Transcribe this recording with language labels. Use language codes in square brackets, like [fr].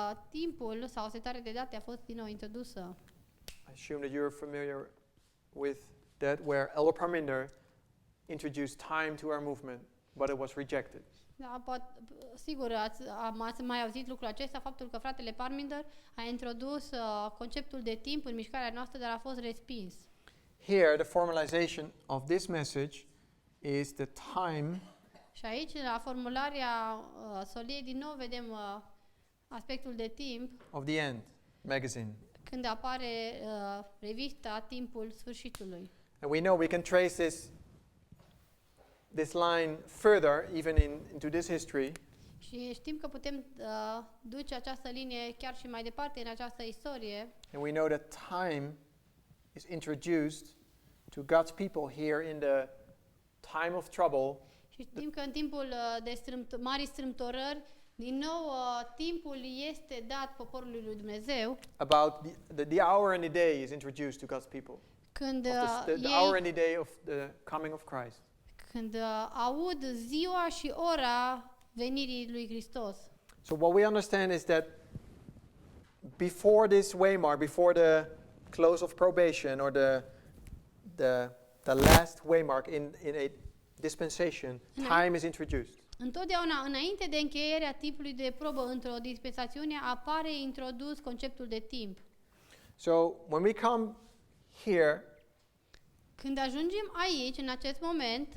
[ro] timpul sau o setare de date a fost din nou introdusă. [en] I assume that you're familiar with that, where Elder Parminder introduced time to our movement, but it was rejected. [ro] Da, sigur, ați mai auzit lucrul acesta, faptul că fratele Parminder a introdus conceptul de timp în mișcarea noastră, dar a fost respins. [en] Here, the formalization of this message is the time [ro] Și aici, la formularea soliei, din nou vedem aspectul de timp, [en] of the end magazine. [ro] când apare revista Timpul Sfârșitului. [en] And we know we can trace this line further, even into this history. [ro] Și știm că putem duce această linie chiar și mai departe în această istorie. [en] And we know that time is introduced to God's people here in the time of trouble. [ro] Și știm că în timpul de marii strâmtorări, din nou timpul este dat poporului lui Dumnezeu. [en] About the hour and the day is introduced to God's people. [ro] Când [en] The hour and the day of the coming of Christ. [ro] când aud ziua și ora venirii lui Hristos. [en] So what we understand is that before this waymark, before the close of probation or the last waymark in a dispensation, time is introduced. [ro] Întotdeauna, înainte de încheierea timpului de probă într-o dispensațiune, apare introdus conceptul de timp. [en] So when we come here, [ro] Când ajungem aici, în acest moment,